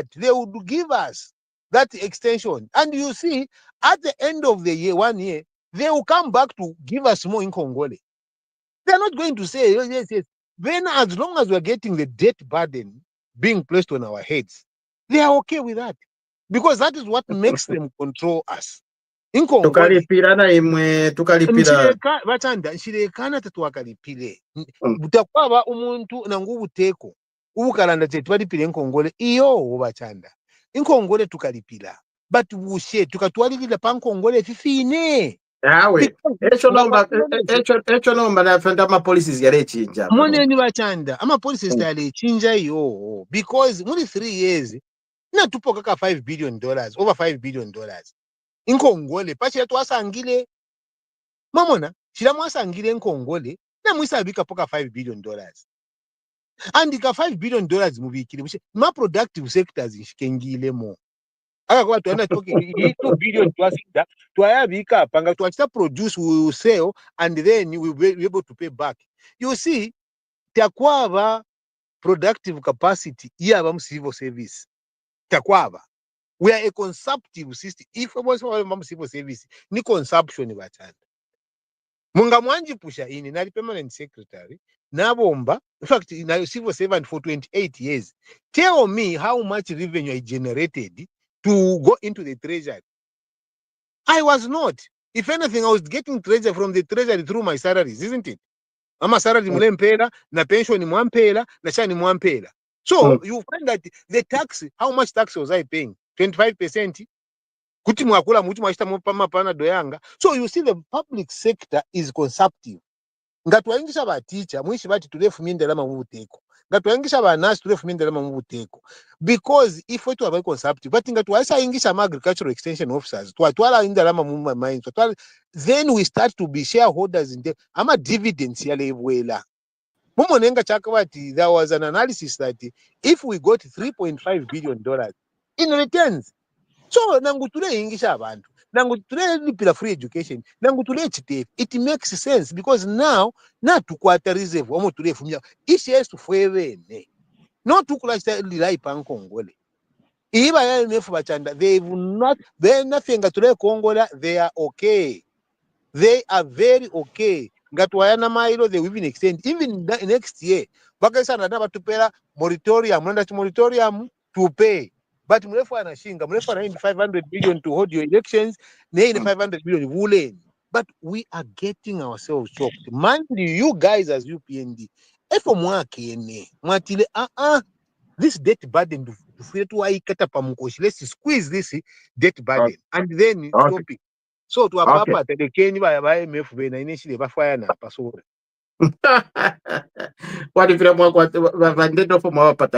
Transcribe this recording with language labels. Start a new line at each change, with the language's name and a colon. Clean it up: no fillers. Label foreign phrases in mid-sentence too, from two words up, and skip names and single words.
English: They would give us that extension. And you see, at the end of the year, 1 year, they will come back to give us more in Congole. They're not going to say, yes. Then as long as we're getting the debt burden being placed on our heads, they are okay with that. Because that is what makes them control us.
Bemba: In Congole, nshilekana tatuwakalipile. Butakwaba umuntu na nguvu teko. Ubukalanda chetu walipile Nkongole. Iyo bachanda. Nkongole tukalipila. But bushe tukatuwalilila pa Nkongole fifine. Yawe, echo nomba nafenda ama policies yalechinja. Mone ni bachanda. Ama policies yalechinja yo.
English: Because muli 3 years,
Bemba: na tupo kaka $5 billion, over $5 billion. Nkongole, pachi yetu wasangile. Mamona, shila mwasangile Nkongole, na mwisabika poka $5 billion.
English: And the $5 billion mubikile.
Bemba: Ma
English: productive sectors
Bemba: ishikengile mo. Akakuwa tuenda toki $2 billion tuayabika panga tuachita
English: produce, we will sell, and then we will be able to pay back. You see, takwaba productive capacity yaba civil service.
Bemba: Takwaba.
English: We are a consumptive system. If we was civil service,
Bemba: ni consumption bachanda. Munga mwanji pusha ini, na
English: permanent secretary,
Bemba: na bomba,
English: in fact,
Bemba: na
English: civil servant for 28 years. Tell me how much revenue I generated to go into the treasury. I was not. If anything, I was getting treasury from the treasury through my salaries, isn't it?
Bemba: Ama salary mulempela, na pension mwampela, na shani mwampela.
English: So you find that the tax, how much tax was I paying? 25%.
Bemba: Kuti mwakula muti mwashita mapana doyanga.
English: So you see the public sector is consumptive.
Bemba: Ngatuwaingisha ba teacher, mwishi bati tulefu mindelama mubuteko. Ngatuwaingisha ba nurse tulefu mindelama mubuteko.
English: Because if we are consumptive, but
Bemba: ngatuwaisa ingisha
English: agricultural extension officers,
Bemba: tuwala indalama muma mines,
English: then we start to be shareholders in them.
Bemba: Ama dividends ya lewela. Mumonenga chakawati,
English: there was an analysis that if we got $3.5 billion in returns, so
Bemba: nangutule ingisha abantu, nangutule lipila free education, nangutule chitefu,
English: it makes sense because now
Bemba: na tukwata reserve omo tule fumya ishi yesu fwevene no tukulashita lilai pa Nkongole. Iba ya IMF bachanda,
English: they will not, they nothing
Bemba: tule Kongola,
English: they are okay. They are very okay.
Bemba: Ngatuayana mailo,
English: they will even extend even next year.
Bemba: Bakaisa nadaba tupela moratorium,
English: moratorium to pay.
Bemba: but mrefu anashinga, mrefu anaenda 500 billion
English: to hold your elections,
Bemba: naine 500 billion wuleni.
English: But we are getting ourselves choked. Mind you guys as UPND,
Bemba: efo mwakene, mwatile,
English: this debt burden, let's squeeze this debt burden and then stop it. So to a papa, the Kenny by IMF, when I initially fire na pasore. What if you want what from our part?